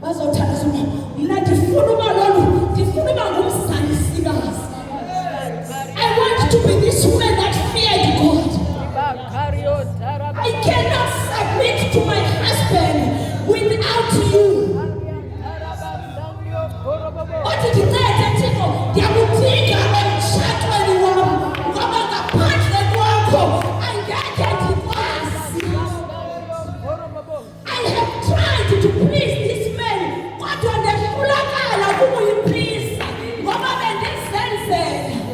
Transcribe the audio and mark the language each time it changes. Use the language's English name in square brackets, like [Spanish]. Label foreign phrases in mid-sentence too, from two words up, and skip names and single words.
[Xhosa] uzothandaza mna ndifuna uba lolu ndifuna uba ngumzalisikazi. [English] I want to be this woman that feared God. I cannot submit to my husband without you. [Xhosa] Othi ndicede Thixo ndiyakudinga emtshatweni wam ngoba ngaphandle kwakho angekhe ndikwazi. [English] I have tried to please this man [Xhosa] kodwa ndehlulakala kumuyipleasa ngoba bendizenzela.